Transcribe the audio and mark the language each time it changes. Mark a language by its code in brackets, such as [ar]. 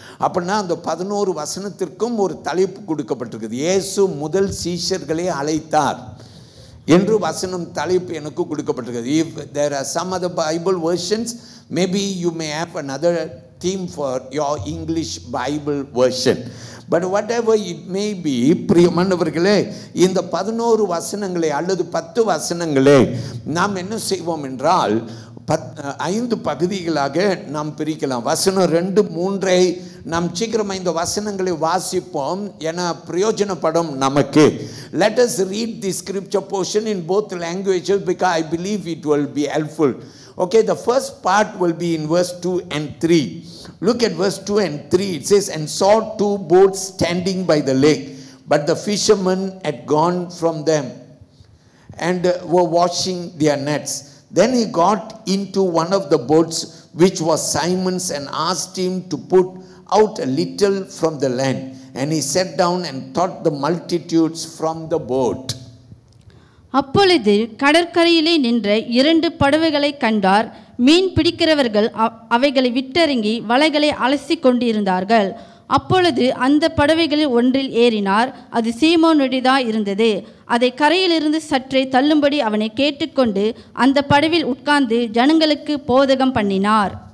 [ta] அப்படின்னா அந்த 11 வசனத்திற்கும் ஒரு தலைப்பு கொடுக்கப்பட்டிருக்குது. இயேசு முதல் சீஷர்களை அழைத்தார் என்று வசனம் தலைப்பு எனக்கு கொடுக்கப்பட்டிருக்கிறது. [en] If there are some other Bible versions, maybe you may have another theme for your English Bible version. But whatever it may be, [ta] பிரியமானவர்களே, இந்த 11 வசனங்களை அல்லது 10 வசனங்களை நாம் என்ன செய்வோம் என்றால் 5 பகுதிகளாக நாம் பிரிக்கலாம். வசனம் 2-3 நாம் சீக்கிரமாக இந்த வசனங்களை வாசிப்போம், என பிரயோஜனப்படும் நமக்கு. [en] Let us read the scripture portion in both languages because I believe it will be helpful. Okay, the first part will be in verse 2 and 3. Look at verse 2 and 3. It says, and saw 2 boats standing by the lake, but the fishermen had gone from them. and were washing their nets. Then he got into one of the boats, which was Simon's, and asked him to put out a little from the land. And he sat down and taught the multitudes from the boat. [ta] அப்பொழுது கடற்கரையிலே நின்ற 2 படகுகளை கண்டார். மீன் பிடிக்கிறவர்கள் அவைகளை விட்டறங்கி வலைகளை அலசி கொண்டிருந்தார்கள். அப்பொழுது அந்த படவைகளில் ஒன்றில் ஏறினார். அது சீமோனுடையதாய் இருந்தது. அதை கரையிலிருந்து சற்றே தள்ளும்படி அவனை கேட்டுக்கொண்டு அந்த படவில் உட்கார்ந்து ஜனங்களுக்கு போதகம் பண்ணினார்.